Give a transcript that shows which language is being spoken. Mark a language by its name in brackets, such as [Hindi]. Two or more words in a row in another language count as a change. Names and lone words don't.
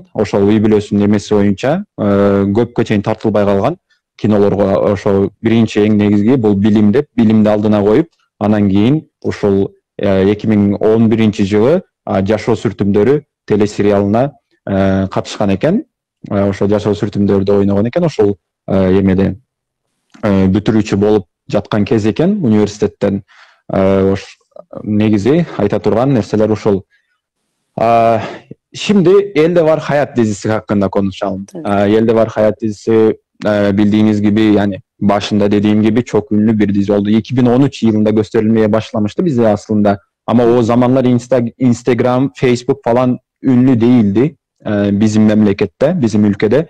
[Kyrgyz] Ошол үй бүлөсүнүн эмеси боюнча көпкө чейин тартылбай калган кинолорго ошо биринчи эң негизги бул билим деп, билимди алдына коюп, анан кийин ушул 2011 жылы Жашоо сүртүмдөрү телесериалына катышкан экен. Ошол Жашоо сүртүмдөрдө ойногон экен. Ошол эмеде бүтүрүүчү болуп жаткан кез экен университеттен. Негизи айта турган нерселер ушул. [Turkish] Şimdi Elde Var Hayat dizisi hakkında konuşalım. Tabii. Elde Var Hayat dizisi bildiğiniz gibi yani başında dediğim gibi çok ünlü bir dizi oldu. 2013 yılında gösterilmeye başlamıştı bize aslında. Ama o zamanlar Instagram, Facebook falan ünlü değildi bizim memlekette, bizim ülkede.